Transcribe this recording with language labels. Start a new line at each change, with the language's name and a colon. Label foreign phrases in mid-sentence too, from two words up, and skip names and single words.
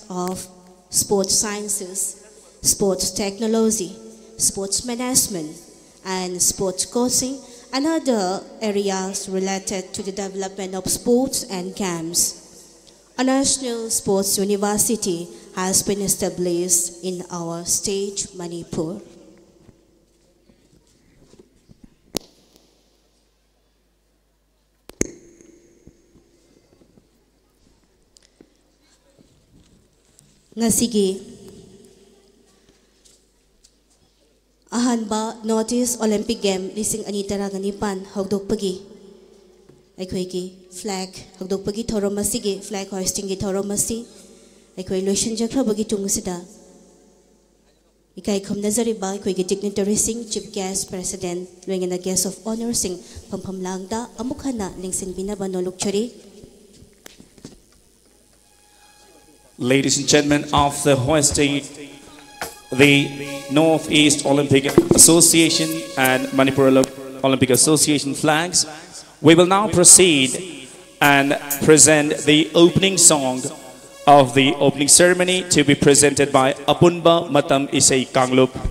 English: of sports sciences, sports technology, sports management, and sports coaching, and other areas related to the development of sports and camps, a national sports university has been established in our state, Manipur.
Manipuri: Ngasigi ahanba Northeast Olympic Game 2019 hogdokpagi aykhoigi flag hogdokpagi thorom asigi
English: flag hoisting
Manipuri: gi thorom asi aykoi lotion jakhrabagi tungsida ikai khomnajariba aykhoigi dignitary sing
English: chief guest president
Manipuri: loingena
English: guest of honor
Manipuri: sing phampham langda amukhana lingsin binaba nolokchari.
English: Ladies and gentlemen, after hoisting the Northeast Olympic Association and Manipur Olympic Association flags, we will now proceed and present the opening song of the opening ceremony to be presented by Apunba Matam Isai Kanglup.